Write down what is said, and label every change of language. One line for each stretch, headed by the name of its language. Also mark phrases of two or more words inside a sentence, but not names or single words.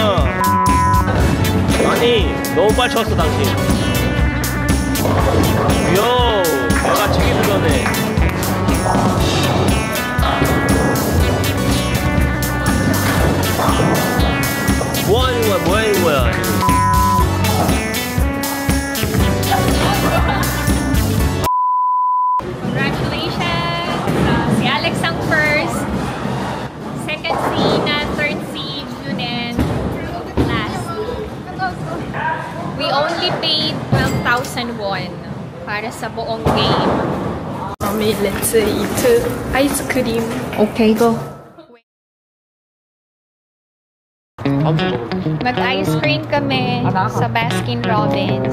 Korean: 아니, 너무 빨리 쳤어, 당신. 요, 내가 책임 들었네. 뭐 하는 거야? 뭐 하는 거야?
English: Congratulations!
Filipino: Si Alex ang
English: first, second
Filipino: si na, third si Yunen, last.
English: We only paid 12,000 won
Filipino: para sa buong
English: game. Mommy, let's eat ice cream. Okay, go.
Korean: 아무튼
Filipino: Mag-
English: ice cream
Filipino: kami sa Baskin Robbins.